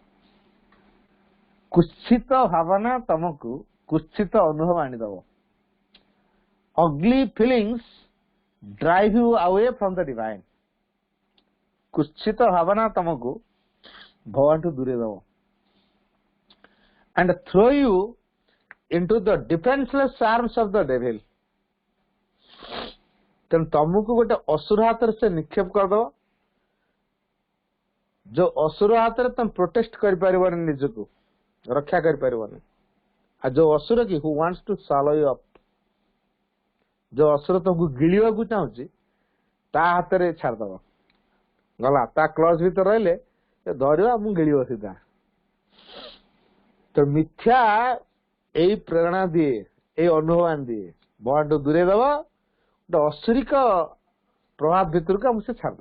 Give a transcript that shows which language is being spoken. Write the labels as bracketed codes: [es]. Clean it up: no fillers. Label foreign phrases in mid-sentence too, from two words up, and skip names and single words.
[or] କୁତ୍ସିତ ଭାବନା ତମକୁ କୁତ୍ସିତ ଅନୁଭବ ଆଣିଦବ। [en] Ugly feelings drive you away from the divine. [or] କୁତ୍ସିତ ଭାବନା ତମକୁ ଭଗବାନଠୁ ଦୂରେଇ ଦବ [en] and throw you into the defenseless arms of the devil। [or] ତେଣୁ ତମକୁ ଗୋଟେ ଅସୁର ହାତରେ ସେ ନିକ୍ଷେପ କରିଦବ ଯୋଉ ଅସୁର ହାତରେ ତମେ ପ୍ରୋଟେକ୍ଟ କରିପାରିବନି ନିଜକୁ ରକ୍ଷା କରିପାରିବନି। ଆଉ ଯୋଉ ଅସୁର କି [en] who wants to swallow you up [or] ଯୋଉ ଅସୁର ତମକୁ ଗିଳିବାକୁ ଚାହୁଁଛି ତା ହାତରେ ଛାଡିଦବ ଗଲା। ତା କ୍ଲଜ ଭିତରେ ରହିଲେ ଧରିବା ମୁଁ ଗିଳିବ ସିଧା। ତ ମିଥ୍ୟା ଏଇ ପ୍ରେରଣା ଦିଏ ଏଇ ଅନୁଭବ ଦିଏ ଭଗବାନଠୁ ଦୂରେଇ ଦବ ଗୋଟେ ଅସୁରିକ ପ୍ରଭାବ ଭିତରକୁ ଆମକୁ ସେ ଛାଡିଦବ।